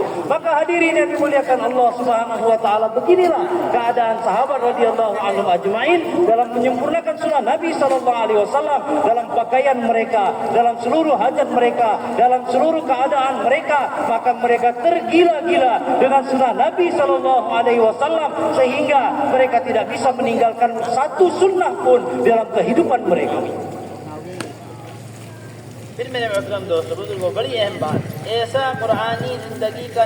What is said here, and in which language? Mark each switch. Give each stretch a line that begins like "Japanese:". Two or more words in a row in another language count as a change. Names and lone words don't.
Indonesian: Maka hadirin yang dimuliakan
Arabic: الله سبحانه وتعالى,
Indonesian: beginilah keadaan sahabat
Arabic: رضي الله عنهم أجمعين
Indonesian: dalam menyempurnakan sunnah Nabi
Arabic: صلى الله عليه وسلم
Indonesian: dalam pakaian mereka, dalam seluruh hajat mereka, dalam seluruh keadaan mereka. Maka mereka tergila-gila dengan sunnah Nabi
Arabic: صلى الله عليه وسلم
Indonesian: sehingga mereka tidak bisa meninggalkan satu sunnah pun dalam kehidupan mereka.
Hindi: फिर मेरे मोहतरम दोस्तों, बुजुर्गों, बड़ी अहम बात, ऐसा कुरानी जिंदगी का